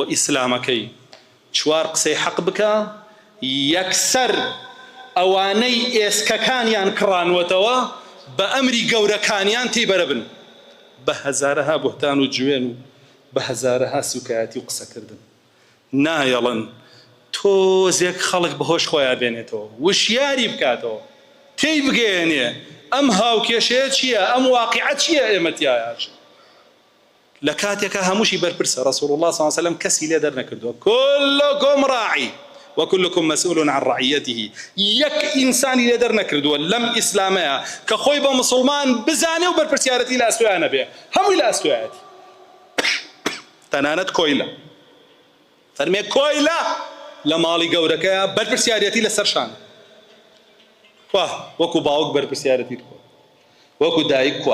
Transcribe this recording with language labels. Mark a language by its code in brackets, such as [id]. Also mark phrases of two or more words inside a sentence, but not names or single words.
[ckb] ئیسلامەکەی چوار قسەی حەق بکە یەکسەر ئەوانەی ئێسکەکانیان کڕانوەتەوە بە ئەمری گەورەکانیان تێبەرە بن بە هەزارەها بوهتان و جوێن و بە هەزارەها سوکایەتی و قسەکردن نایەڵن تۆزێک خەڵک بەهۆش خۆیان بێنێتەوە وشیاری بکاتەوە تێی بگەێنێ ئەم هاوکێشەیە چییە ئەم واقعە چییە ئێمەتیایاش لە کاتێکە هەمووشی بەرپرسە ڕەسوڵ الله [ar] صلی الله علیه وسلم [ckb] کەسی لێ دەرنەکردووە [ar] كلكم راعي وكلكم مسؤول عن رعيته [ckb] یەک ئینسانی لێ دەرنەکردووە لەم ئیسلامەیە کە خۆی بە مسڵمان بزانێ و بەرپرسیارەتی لە ئەستۆیانە بێ هەمووی لە ئەستۆیەتی تەنانەت کۆیلە فەرمێ کۆیلە لە ماڵی گەورەکەیە بەرپرسیارەتی لەسەر شانە کوا وەکو باوک بەرپرسیارەتی کوا وەکو دایک